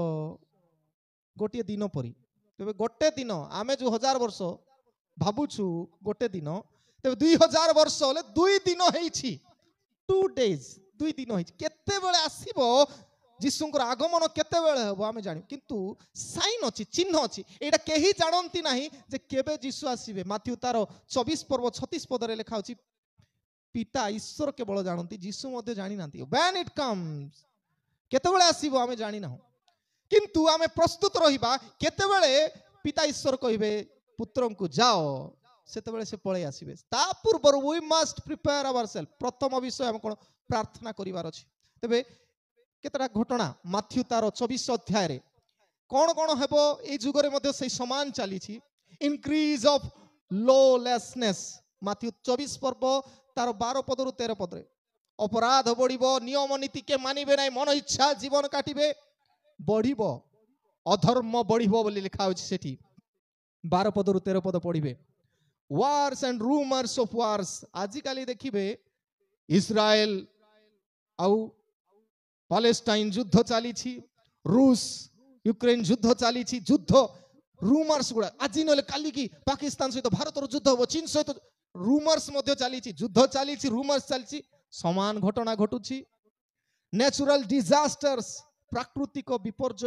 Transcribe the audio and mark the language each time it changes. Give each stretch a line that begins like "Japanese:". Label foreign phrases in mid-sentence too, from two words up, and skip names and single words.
Odia: ଗୋଟିଏ ଦିନ ପରି ତେବେ ଗୋଟେ ଦିନ ଆମେ ଯୋଉ 1000 ବର୍ଷ ଭାବୁଛୁ ଗୋଟେ ଦିନ ତେବେ 2000 ବର୍ଷ ହେଲେ 2 ଦିନ ହେଇଛି 2 days 2 ଦିନ ହେଇଛି କେତେବେଳେ ଆସିବ ଯୀଶୁଙ୍କର ଆଗମନ କେତେବେଳେ ହେବ ଆମେ ଜାଣିବୁ କିନ୍ତୁ ସାଇନ୍ ଅଛି ଚିହ୍ନ ଅଛି ଏଇଟା କେହି ଜାଣନ୍ତି ନାହିଁ ଯେ କେବେ ଯୀଶୁ ଆସିବେ ମାଥ୍ୟୁ ତାର 24 ପର୍ବ 36 ପଦରେ ଲେଖା ଅଛି ପିତା ଈଶ୍ୱର କେବଳ ଜାଣନ୍ତି ଯୀଶୁ ମଧ୍ୟ ଜାଣିନାହାନ୍ତି
English: when it comes
Odia: କେତେବେଳେ ଆସିବ ଆମେ ଜାଣିନାହୁଁ କିନ୍ତୁ ଆମେ ପ୍ରସ୍ତୁତ ରହିବା କେତେବେଳେ ପିତା ଈଶ୍ୱର କହିବେ ପୁତ୍ରଙ୍କୁ ଯାଅ ସେତେବେଳେ ସେ ପଳେଇ ଆସିବେ ତା ପୂର୍ବରୁ
English: we must prepare ourselves
Odia: ପ୍ରଥମ ବିଷୟ ଆମେ କ'ଣ ପ୍ରାର୍ଥନା କରିବାର ଅଛି ତେବେ କେତେଟା ଘଟଣା ମାଥ୍ୟୁ ତାର 24 ଅଧ୍ୟାୟରେ କ'ଣ କ'ଣ ହେବ এই ଯୁଗରେ ମଧ୍ୟ ସେଇ ସମାନ ଚାଲିଛି
English: increase of lawlessness
Odia: ମାଥ୍ୟୁ 24 ପର୍ବ ତାର 12 ପଦରୁ 13 ପଦରେ ଅପରାଧ ବଢିବ ନିୟମ ନୀତି କେ ମାନିବେ ନାହିଁ ମନ ଇଚ୍ଛା ଜୀବନ କାଟିବେ ବଢିବ ଅଧର୍ମ ବଢିବ ବୋଲି ଲେଖା ଅଛି ସେଠି 12 ପଦରୁ 13 ପଦ ପଢିବେ
English: wars and rumors of wars
Odia: ଆଜି କାଲି ଦେଖିବେ ଇସ୍ରାଏଲ ଆଉ ପାଲେଷ୍ଟାଇନ ଯୁଦ୍ଧ ଚାଲିଛି ରୁଷ ୟୁକ୍ରେନ ଯୁଦ୍ଧ ଚାଲିଛି ଯୁଦ୍ଧ rumors ଗୁଡା ଆଜି ନହେଲେ କାଲି କି ପାକିସ୍ତାନ ସହିତ ଭାରତର ଯୁଦ୍ଧ ହେବ ଚୀନ ସହିତ rumors ମଧ୍ୟ ଚାଲିଛି ଯୁଦ୍ଧ ଚାଲିଛି rumors ଚାଲିଛି ସମାନ ଘଟଣା ଘଟୁଛି
English: natural disasters
Odia: ପ୍ରାକୃତିକ ବିପର୍ଯ୍ୟୟ